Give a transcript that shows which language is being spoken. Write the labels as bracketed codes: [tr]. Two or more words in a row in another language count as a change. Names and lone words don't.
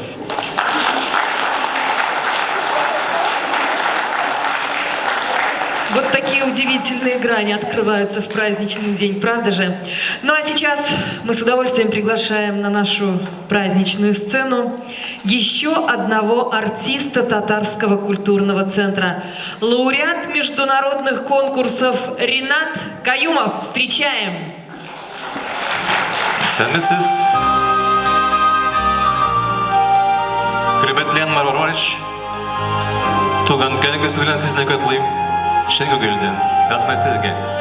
[ru] Вот такие удивительные грани открываются в праздничный день, правда же? Ну а сейчас мы с удовольствием приглашаем на нашу праздничную сцену еще одного артиста Татарского культурного центра. Лауреат международных конкурсов Ринат Каюмов. Встречаем! [kk] Сәлеметсіз. [tt] Хөрмәтле Анвар Омарович, туган көнегез белән сезне котлыйм. Шын күңелдән. Рәхмәт сезгә.